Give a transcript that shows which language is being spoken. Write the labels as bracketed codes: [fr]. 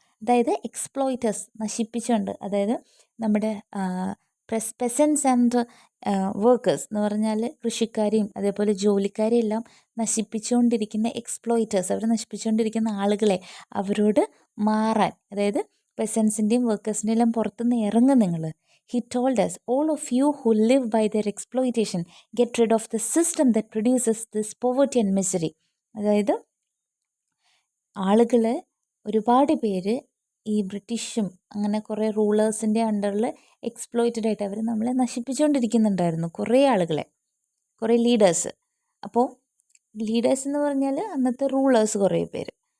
[ml] അതായത് എക്സ്പ്ലോയിറ്റേഴ്സ്, നശിപ്പിച്ചുകൊണ്ട്, അതായത് നമ്മുടെ പെസൻസ് ആൻഡ് വർക്കേഴ്സ് എന്ന് പറഞ്ഞാൽ കൃഷിക്കാരെയും അതേപോലെ ജോലിക്കാരെയും എല്ലാം നശിപ്പിച്ചുകൊണ്ടിരിക്കുന്ന എക്സ്പ്ലോയിറ്റേഴ്സ്, അവർ നശിപ്പിച്ചുകൊണ്ടിരിക്കുന്ന ആളുകളെ അവരോട് മാറാൻ, അതായത് പെസൻസിൻ്റെയും വർക്കേഴ്സിൻ്റെയും എല്ലാം പുറത്തുനിന്ന് ഇറങ്ങും നിങ്ങൾ. [en] He told us, all of you who live by their exploitation, get rid of the system that produces this poverty and misery. [ml] അതായത് ആളുകൾ, ഒരുപാട് പേര് ഈ ബ്രിട്ടീഷും അങ്ങനെ കുറേ റൂളേഴ്സിൻ്റെ അണ്ടറിൽ എക്സ്പ്ലോയിറ്റഡ് ആയിട്ട് അവർ നമ്മളെ നശിപ്പിച്ചുകൊണ്ടിരിക്കുന്നുണ്ടായിരുന്നു, കുറേ ആളുകളെ, കുറേ ലീഡേഴ്സ്. അപ്പോൾ ലീഡേഴ്സ് എന്ന് പറഞ്ഞാൽ അന്നത്തെ റൂളേഴ്സ് കുറേ പേര്.